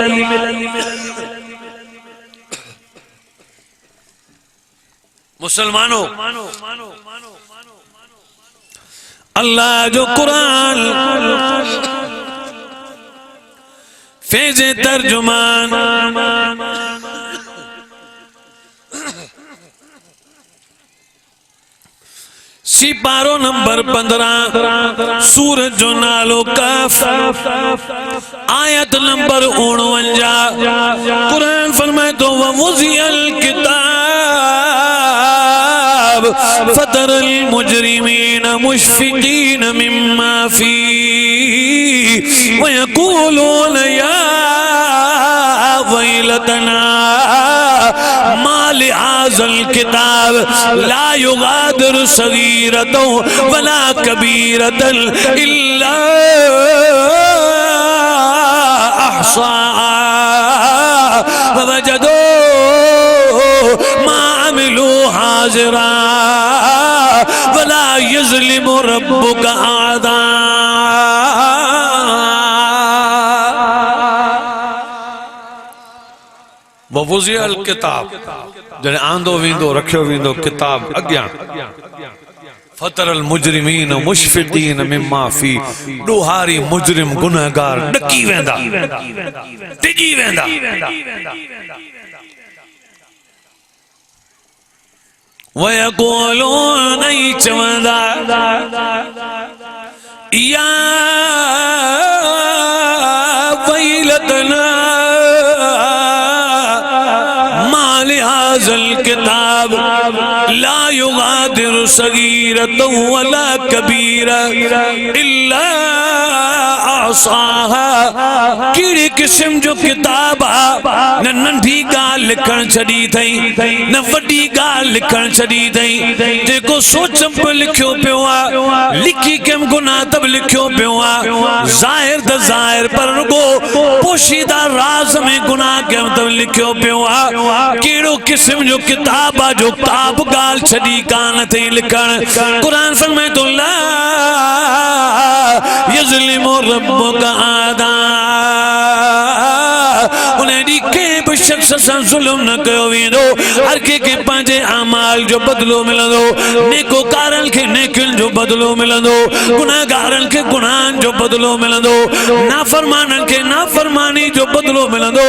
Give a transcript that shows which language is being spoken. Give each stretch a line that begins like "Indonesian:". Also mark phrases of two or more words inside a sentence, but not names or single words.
Sindhi: मुसलमानों अल्लाह जो कुरान फैज़े तर्जुमान सिपारो नंबर 15 सूरत जो नालो कफ आयत नंबर 49 कुरान फरमाए तो
Arabic: ووضع الكتاب فترى المجرمين مشفقين مما في ويقولون يا ويلتنا مال هذا الكتاب لا يغادر صغيرة ولا كبيرة إلا أحصاها ووجدوا ما عملوا حاضرا ولا يظلم ربك أحدا. ووضع الكتاب
Sindhi: जॾहिं आंदो वेंदो रखियो वेंदो किताब अॻियां
Arabic: فترى المجرمين مشفقين مما في
Sindhi: ॾोहारी मुजरिम गुनहगार ॾकी वेंदा टिॼी वेंदा।
Arabic: वयक़ूलून चवंदा يا ويلتنا كتاب لا يغادر صغيرة ولا كبيرة إلا أحصاها.
Sindhi: कहिड़े क़िस्म जो किताब न नंढी ॻाल्हि लिखण छॾी अथई न वॾी ॻाल्हि लिखण छॾी अथई। जेको सोच बि लिखियो पियो आहे लिखी कंहिं गुनाह त बि लिखियो पियो आहे ज़ाहिर त ज़ाहिर पर रुगो पोशीदा राज़ में गुनाह कंहिं त लिखियो पियो आहे। कहिड़ो क़िस्म जो किताब आहे जो किताब ॻाल्हि छॾी कान अथई लिखण। क़ुरान फरमाए थो
Arabic: لا يظلم ربك أحدا.
Sindhi: उन ॾींहुं कंहिं बि शख़्स सां ज़ुल्म न कयो वेंदो। हर कंहिंखे पंहिंजे अमाल जो बदिलो मिलंदो। नेकोकारनि खे नेकियुनि जो बदिलो मिलंदो। गुनाहगारनि खे गुनाहनि जो बदिलो मिलंदो। नाफ़रमाननि खे नाफ़रमानी जो बदिलो मिलंदो।